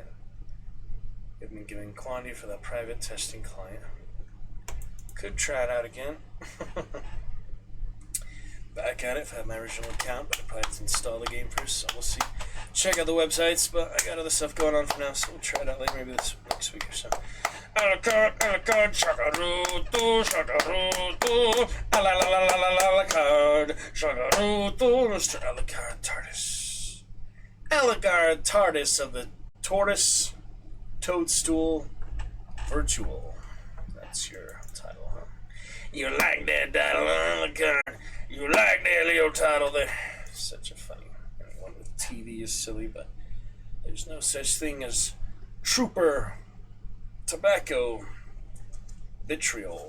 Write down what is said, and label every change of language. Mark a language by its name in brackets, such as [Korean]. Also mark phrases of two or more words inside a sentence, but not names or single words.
[English] I've been giving quantity for that private testing client. Could try it out again. Back at it if I have my original account, but I probably have to install the game first, so we'll see. Check out the websites, but I got other stuff going on for now, so we'll try it out later, maybe this next week or so. A la carte, shakarutu, shakarutu, a la la la la la la la carte, shakarutu, Mr. Eligard TARDIS. Eligard TARDIS of the Tortoise Toadstool Virtual. That's your title, huh? You like that title, Eligard? You like that little title there? Such a funny one with TV is silly, but there's no such thing as Trooper Tobacco Vitriol.